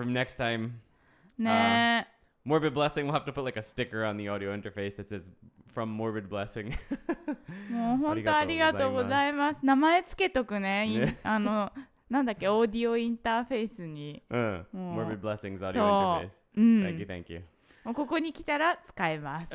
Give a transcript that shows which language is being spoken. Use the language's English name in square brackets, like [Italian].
[English] From next time. [Japanese] ねえ。 [English] Morbid Blessing, we'll have to put like a sticker on the audio interface that says from Morbid Blessing. [Japanese] もう本当ありがとうございます。名前つけとくね。なんだっけ、オーディオインターフェースに。 [English] Morbid Blessings audio interface. Thank you. [Japanese] もうここに来たら使えます。